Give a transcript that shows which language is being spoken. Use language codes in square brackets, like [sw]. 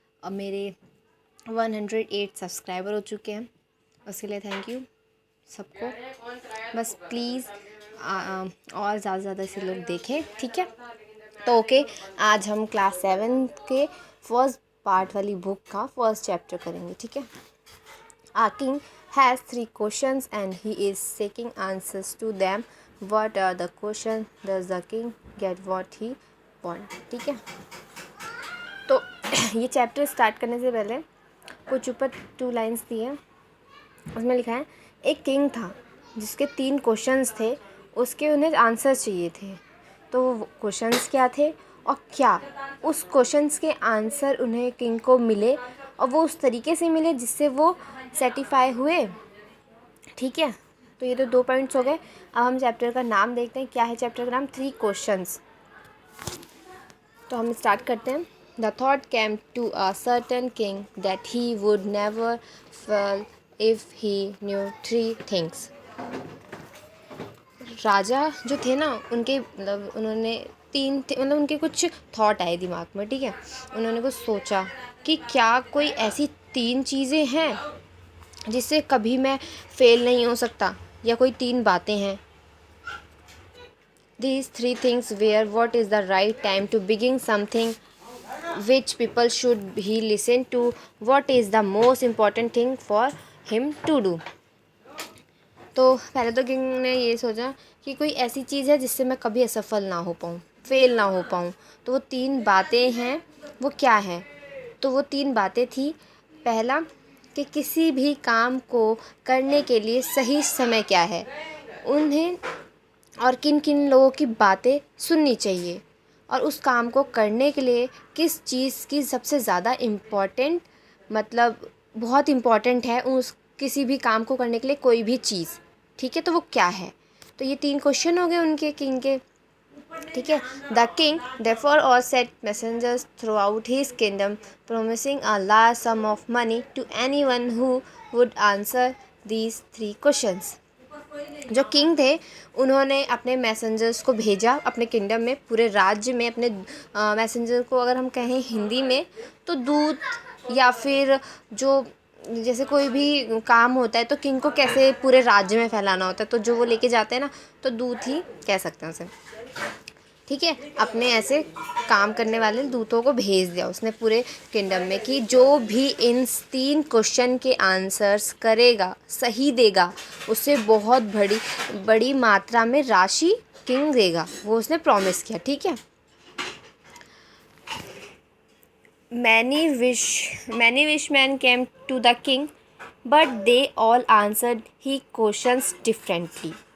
[hi] और मेरे 108 सब्सक्राइबर हो चुके हैं, उसके लिए थैंक यू सबको। बस प्लीज़ और ज़्यादा से ज़्यादा से लोग देखें, ठीक है। तो ओके, आज हम क्लास 7 के फर्स्ट पार्ट वाली बुक का फर्स्ट चैप्टर करेंगे, ठीक है। [en] A king has 3 questions and he is seeking answers to them. What are the questions? Does the king get what he want? [hi] ठीक है। तो ये चैप्टर स्टार्ट करने से पहले कुछ ऊपर 2 लाइन्स दी हैं। उसमें लिखा है, एक किंग था जिसके 3 क्वेश्चंस थे, उसके उन्हें आंसर्स चाहिए थे। तो वो क्वेश्चंस क्या थे और क्या उस क्वेश्चंस के आंसर उन्हें किंग को मिले और वो उस तरीके से मिले जिससे वो सेटिस्फाई हुए, ठीक है। तो ये तो 2 पॉइंट्स हो गए। अब हम चैप्टर का नाम देखते हैं, क्या है चैप्टर का नाम, 3 क्वेश्चंस। तो हम स्टार्ट करते हैं। [en] The thought came to a certain king that he would never fail if he knew 3 things. [hi] राजा जो थे ना, उनके मतलब उन्होंने मतलब उनके कुछ थॉट आए दिमाग में, ठीक है। उन्होंने कुछ सोचा कि क्या कोई ऐसी 3 चीज़ें हैं जिससे कभी मैं फेल नहीं हो सकता, या कोई 3 बातें हैं। [en] These 3 things were, what is the right time to begin something, which people should he listen to, what is the most important thing for him to do। [hi] तो पहले तो किंग ने ये सोचा कि कोई ऐसी चीज़ है जिससे मैं कभी असफल ना हो पाऊँ, फेल ना हो पाऊँ। तो वो 3 बातें हैं, वो क्या हैं? तो वो 3 बातें थी। पहला, कि किसी भी काम को करने के लिए सही समय क्या है, उन्हें और किन किन लोगों की बातें सुननी चाहिए, और उस काम को करने के लिए किस चीज़ की सबसे ज़्यादा इम्पॉर्टेंट, मतलब बहुत इम्पॉर्टेंट है उस किसी भी काम को करने के लिए कोई भी चीज़, ठीक है। तो वो क्या है? तो ये 3 क्वेश्चन हो गए उनके किंग के, ठीक है। [en] The king therefore all sent messengers throughout his kingdom promising a large sum of money to anyone who would answer these 3 questions। [hi] जो किंग थे उन्होंने अपने मैसेंजर्स को भेजा अपने किंगडम में, पूरे राज्य में अपने मैसेंजर को अगर हम कहें हिंदी में तो दूत, या फिर जो जैसे कोई भी काम होता है तो किंग को कैसे पूरे राज्य में फैलाना होता है, तो जो वो लेके जाते हैं ना, तो दूत ही कह सकते हैं उसे, ठीक है। अपने ऐसे काम करने वाले दूतों को भेज दिया उसने पूरे किंगडम में कि जो भी इन 3 क्वेश्चन के आंसर्स करेगा, सही देगा, उसे बहुत बड़ी बड़ी मात्रा में राशि किंग देगा, वो उसने प्रॉमिस किया, ठीक है। [en] many wish men came to the king but they all answered he questions differently।